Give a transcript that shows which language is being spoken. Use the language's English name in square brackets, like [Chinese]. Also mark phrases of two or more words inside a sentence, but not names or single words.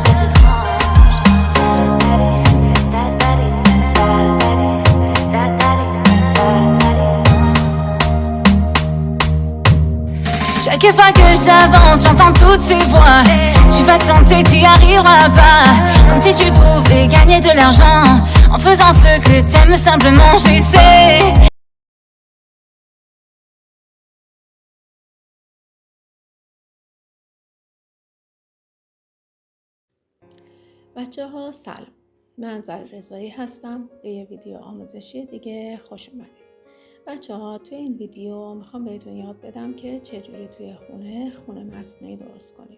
[French] Chaque fois que j'avance, j'entends toutes ces voix. Tu vas te planter, tu y arriveras pas. Comme si tu pouvais gagner de l'argent en faisant ce que t'aimes, simplement j'essaie. [Persian] بچه ها سلام، من زر رضایی هستم. به یه ویدیو آموزشی دیگه خوش اومدید. بچه ها توی این ویدیو میخوام بهتون یاد بدم که چجوری توی خونه مصنوعی درست کنیم.